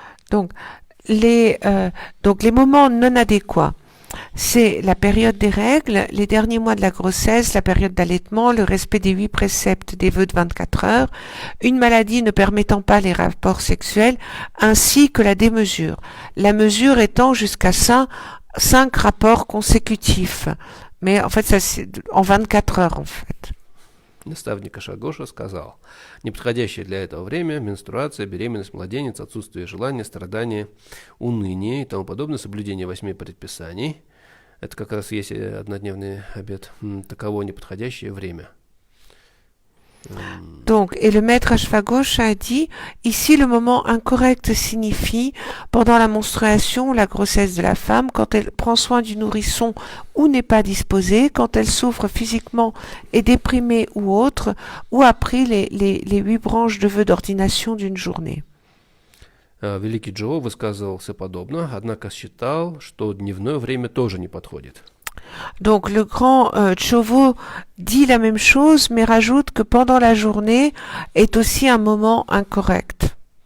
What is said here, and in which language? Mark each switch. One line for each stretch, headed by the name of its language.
French: Donc les moments non adéquats, c'est la période des règles, les derniers mois de la grossesse, la période d'allaitement, le respect des 8 préceptes des vœux de 24 heures, une maladie ne permettant pas les rapports sexuels, ainsi que la démesure. La mesure étant jusqu'à 5 rapports consécutifs. Mais en fait, ça c'est en 24 heures en fait.
Russian: Наставник Ашвагоша сказал, неподходящее для этого время, менструация, беременность, младенец, отсутствие желания, страдания, уныние и тому подобное, соблюдение 8 предписаний. Это как раз есть однодневный обет. Таково неподходящее время.
French: Donc, et le maître Ashwaghosh a dit, ici le moment incorrect signifie pendant la menstruation, la grossesse de la femme, quand elle prend soin du nourrisson ou n'est pas disposée, quand elle souffre physiquement, est déprimée ou autre, ou a pris les 8 branches de vœux d'ordination d'une journée.
Russian: Великий Джо высказывался подобно, однако считал, что дневное время тоже не подходит.
French: Donc le grand Chovo dit la même chose, mais rajoute que pendant la journée est aussi un moment incorrect.